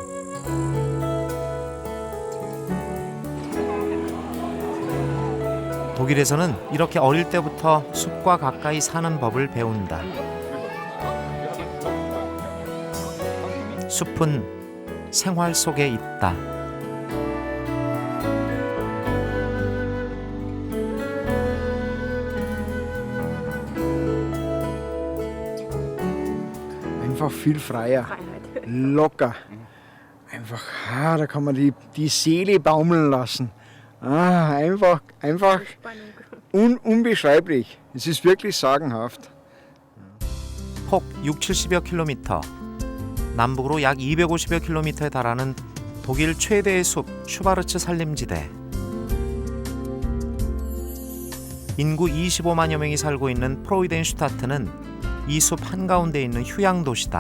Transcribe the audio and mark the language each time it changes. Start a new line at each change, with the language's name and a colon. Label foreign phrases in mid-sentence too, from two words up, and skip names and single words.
Korean: 독일에서는 이렇게 어릴 때부터 숲과 가까이 사는 법을 배운다. 숲은 생활 속에 있다.
German: Einfach viel freier, locker. Einfach, da kann man die Seele baumeln lassen. Einfach unbeschreiblich. Es ist wirklich sagenhaft.
Korean: 폭 60-70여 킬로미터, 남북으로 약 250여 킬로미터에 달하는 독일 최대의 숲 슈바르츠 산림지대. 인구 25만여 명이 살고 있는 프로이덴슈타트는 이 숲 한가운데 있는 휴양 도시다.